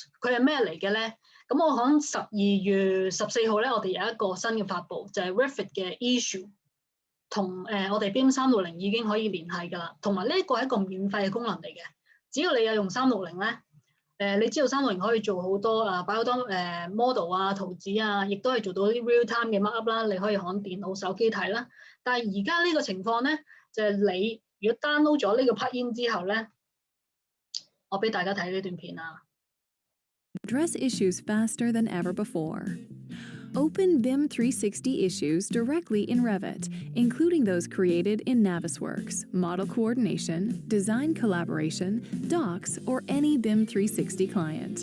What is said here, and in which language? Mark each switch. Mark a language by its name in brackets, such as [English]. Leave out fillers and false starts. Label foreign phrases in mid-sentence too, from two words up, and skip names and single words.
[Cantonese] 佢係咩嚟嘅咧？咁我講12月14號咧，我哋有一個新嘅發布，就係 Revit 嘅 issue 同我哋 BIM 360已經可以聯繫噶啦。同埋呢一個係一個免費嘅功能嚟嘅，只要你有用360咧，你知道360可以做好多擺好多model圖紙亦都係做到啲 [English] real time [Cantonese] 嘅 markup 啦，你可以響電腦、手機睇啦。但係而家呢個情況咧，就係你如果 download 咗呢個 plugin 之後咧，我俾大家睇呢段片 [English] Address issues faster than ever before. Open BIM 360 issues directly in Revit, including those created in Navisworks, Model Coordination, Design Collaboration, Docs, or any BIM 360 client.